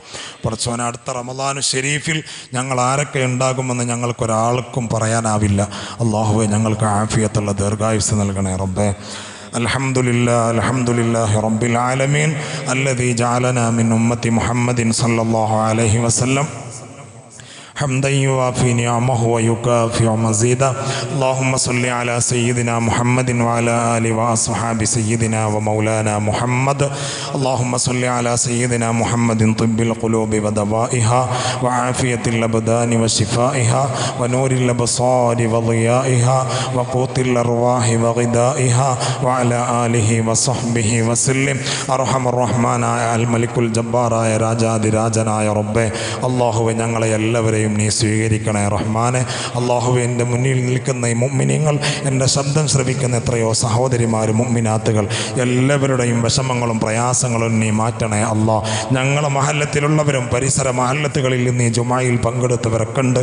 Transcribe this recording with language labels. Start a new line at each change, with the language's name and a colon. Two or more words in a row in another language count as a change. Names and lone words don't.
Malayalam: പടച്ചോനെ, അടുത്ത റമദാനു ഷരീഫിൽ ഞങ്ങൾ ആരൊക്കെ ഉണ്ടാകുമെന്ന് ഞങ്ങൾക്കൊരാൾക്കും പറയാനാവില്ല. അള്ളാഹുവെ ഞങ്ങൾക്ക് ആഫിയത്തുള്ള ദീർഘായുസ് നൽകണേ റബ്ബേ.
Arabic: الحمد لله رب العالمين الذي جعلنا من أمة محمد صلى الله عليه وسلم حمدا يوافي نعمه ويكافئ مزيدا. اللهم صل على سيدنا محمد وعلى آله وأصحاب سيدنا ومولانا محمد. اللهم صل على سيدنا محمد طب القلوب ودوائها وعافية الأبدان وشفائها ونور الأبصار وضيائها وقوت الأرواح وغذائها وعلى آله وصحبه وسلم. أرحم الرحمن الملك الجبار
Malayalam: രാജാതി രാജനായ റബ്ബേ, അല്ലാഹുവേ ഞങ്ങളെ എല്ലാവരെയും നീ സ്വീകരിക്കണേ റഹ്മാനെ. അല്ലാഹുവേ, എൻ്റെ മുന്നിൽ നിൽക്കുന്ന ഈ മുഅ്മിനീങ്ങൾ, എൻ്റെ ശബ്ദം ശ്രവിക്കുന്ന എത്രയോ സഹോദരിമാർ മുഅ്മിനാത്തുകൾ, എല്ലാവരുടെയും വിഷമങ്ങളും പ്രയാസങ്ങളും നീ മാറ്റണേ അല്ലാഹ്. ഞങ്ങളെ മഹല്ലത്തിലുള്ളവരും പരിസര മഹല്ലത്തുകളിൽ നീ ജുമായിൽ പങ്കെടുത്തവരൊക്കെ ഉണ്ട്.